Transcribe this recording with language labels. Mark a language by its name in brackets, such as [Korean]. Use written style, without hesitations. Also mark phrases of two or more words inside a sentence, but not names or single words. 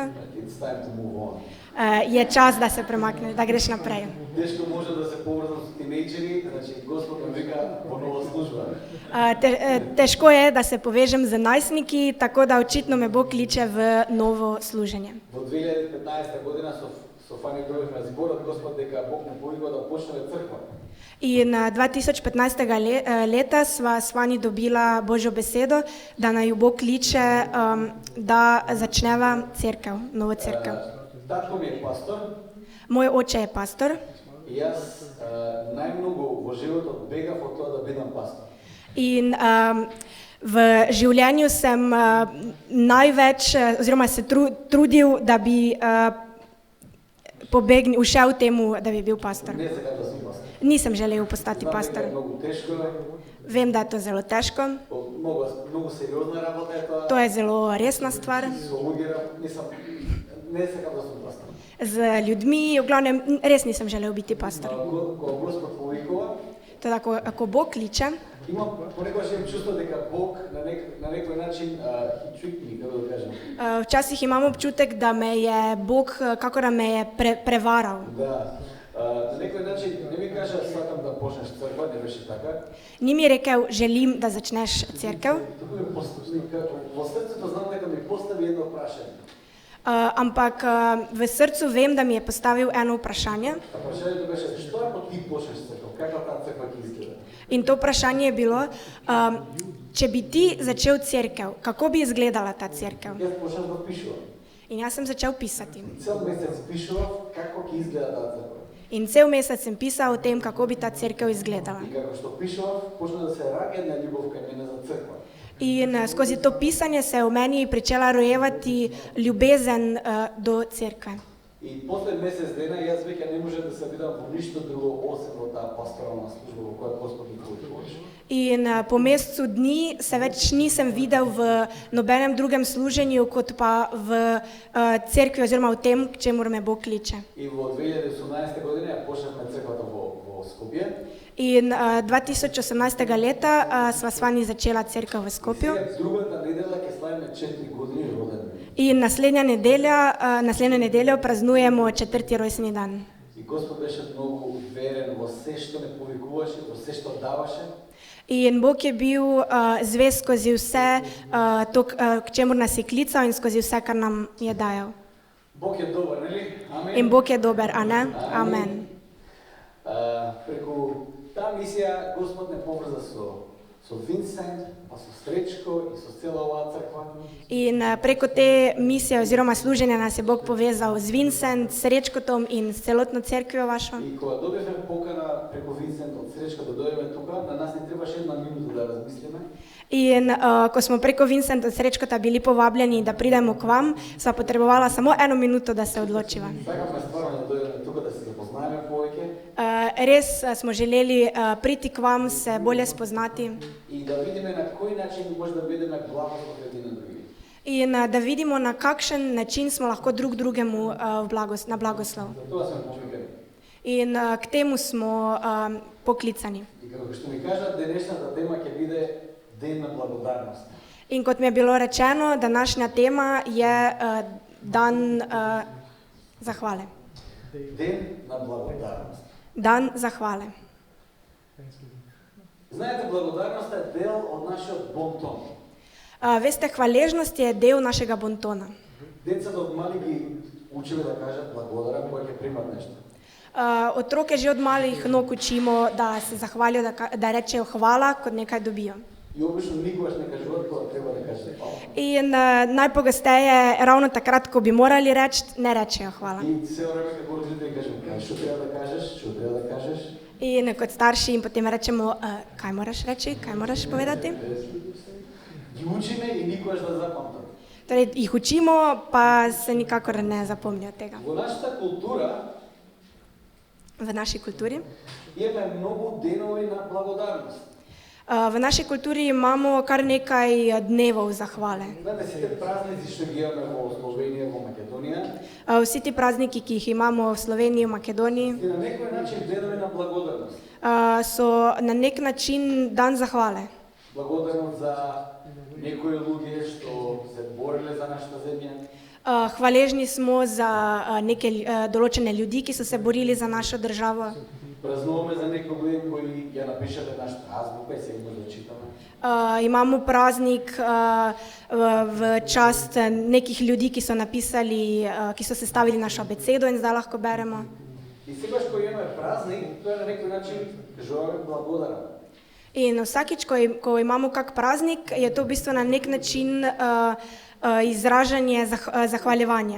[English] it's time to move on. [Slovenian] je čas, da se premakneš, da greš naprej. [Macedonian] Тешко може да се поврзам со тинејџери, значи Господ ме вика во нова служба. [Slovenian] Težko je, da se povežem z najstniki, tako da očitno me Bog kliče v novo služenje. [Macedonian] Во 2015 година со Фани дојдовме на зборот Господ дека Бог ме повика да почнеме црква. [Slovenian] In 2015. Leta sva s Fani dobila Božjo besedo, da naj Bog kliče, da začneva cerkev, novo cerkev. [Macedonian] Татко ми е пастор [Slovenian] Moj oče je pastor [Macedonian] и јас најмногу во животот бегав од тоа да бидам пастор. [Slovenian] in v življenju sem največ oziroma se trudil, da bi ušel temu, da bi bil pastor. [Macedonian] Не сакам да сум пастор. [Slovenian] Nisem želel postati [Macedonian] Знам дека [Slovenian] pastor. [Macedonian] е многу тешко, [Slovenian] Vem, da je to zelo težko, [Macedonian] многу сериозна работа е тоа. [Slovenian] to je zelo resna stvar. [Macedonian] Со луѓе не сакам да сум пастор. [Slovenian] Z ljudmi, v glavnem, res nisem želel biti pastor. [Macedonian] Кога Господ повикува, [Slovenian] Teda, ko Bog kliče, [Macedonian] имам понекогаш имам чувство дека Бог на некој начин [English] he tricked me, [Macedonian] како да кажем. [Slovenian] včasih imam občutek, da me je Bog, kako da me je prevaral. [Macedonian] Да. На некој начин не ми кажа сакам да почнеш црква, не беше така. [Slovenian] Ni mi rekel, želim, da začneš cerkev, [Macedonian] Туку ми во срцето знам дека ми постави едно прашање. [Slovenian] ampak v srcu vem, da mi je postavil eno vprašanje. [Macedonian] А прашањето беше што ако ти почнеш црква, каква таа црква ќе изгледа? [Slovenian] In to vprašanje je bilo, če bi ti začel cerkev, kako bi izgledala ta cerkev? [Macedonian] Јас почнав да пишувам. [Slovenian] In jaz sem začel pisati. [Macedonian] Цел месец пишував како ќе изгледа таа црква. [Slovenian] In cel mesec sem pisal o tem, kako bi ta cerkev izgledala. [Macedonian] И како што пишував, почна да се раѓа една љубов кај мене за црква. [Slovenian] In skozi to pisanje se je v meni pričela rojevati ljubezen do cerkve. [Macedonian] И после месец дена јас веќе не можев да се видам во ништо друго осем во таа пасторална служба во која Господ ми повикуваше. [Slovenian] In po mesecu dni se več nisem videl v nobenem drugem služenju, kot pa v cerkvi oziroma v tem, k čemur me Bog kliče. [Macedonian] И во 2018 година ја почнавме црквата во Скопје. [Slovenian] In 2018 leta sva s vami začela cerkev v Skopju. [Macedonian] Сега другата недела ќе славиме 4 години роден ден. [Slovenian] In naslednjo nedeljo praznujemo 4. rojstni dan. [Macedonian] И Господ беше многу верен во се што ме повикуваше, во се што даваше. [Slovenian] In Bog je bil zvest skozi vse to, k čemur nas je klical in skozi vse, kar nam je dajal. [Macedonian] Бог е добар, нели? Амин. [Slovenian] In Bog je dober, a ne? Amen. [Macedonian] Преку таа мисија Господ не поврза со Винсент, па со Сречко и со цела оваа црква. [Slovenian] In preko te misije oziroma služenja nas je Bog povezal z Vincent, Srečkotom in s celotno cerkvijo vašo. [Macedonian] И кога добивме покана преку Винсент од Сречка да дојдеме тука, на нас не требаше една минута да размислиме. [Slovenian] In ko smo preko Vincent od Srečkota bili povabljeni, da pridemo k vam, sva potrebovala samo 1 minuto, da se odločiva. [Macedonian] Сакавме стварно да дојдеме тука да се запознаеме повеќе [Slovenian] Res smo želeli priti k vam, se bolje spoznati [Macedonian] и да видиме на кој начин може да бидеме благослов едни на други. [Slovenian] in da vidimo, na kakšen način smo lahko drug drugemu na blagoslov. [Macedonian] За тоа сме повикани. [Slovenian] In k temu smo poklicani. [Macedonian] И како што ми кажа, денешната тема ќе биде Ден на благодарност. [Slovenian] In kot mi je bilo rečeno, današnja tema je dan zahvale. [Macedonian] Ден на благодарност. [Slovenian] Dan zahvale. [Macedonian] Знаете, благодарноста е дел од нашиот бонтон. [Slovenian] Veste, hvaležnost je del našega bontona. [Macedonian] Децата од мали ги училе да кажат благодарам кога ќе примат нешто. [Slovenian] Otroke že od malih nog učimo, da se zahvalijo, da rečejo hvala, kot nekaj dobijo. [Macedonian] И обично никогаш не кажуваат кога треба да кажат хвала. [Slovenian] In najpogosteje, ravno takrat, ko bi morali reči, ne rečejo hvala. [Macedonian] И цело време како родители кажеме, што треба да кажеш, што треба да кажеш. [Slovenian] In kot starši jim potem rečemo, kaj moraš reči, kaj moraš povedati. [Macedonian] Ги учиме и никогаш да запамтат. [Slovenian] Torej, jih učimo, pa se nikakor ne zapomnijo tega. [Macedonian] Во нашата култура [Slovenian] V naši kulturi. [Macedonian] имаме многу денови на благодарност. [Slovenian] V naši kulturi imamo kar nekaj dnevov zahvale. [Macedonian] Знаете, сите празници што ги имаме во Словенија, во Македонија, [Slovenian] Vsi ti prazniki, ki jih imamo v Sloveniji, v Makedoniji, [Macedonian] и на некој начин денови на благодарност. [Slovenian] so na nek način dan zahvale. [Macedonian] Благодарност за некои луѓе што се бориле за нашата земја. [Slovenian] Hvaležni smo za neke določene ljudi, ki so se borili za našo državo. [Macedonian] Празнуваме за некои луѓе кои ја напишале нашата азбука и сега може да читаме. [Slovenian] Imamo praznik v čast nekih ljudi, ki so napisali, ki so sestavili našo abecedo in zdaj lahko beremo. [Macedonian] И сегаш кој имаме празник, тоа е на некој начин кажуваме благодарам. [Slovenian] In vsakič, ko imamo kak praznik, je to v bistvu na nek način izražanje zahvaljevanja.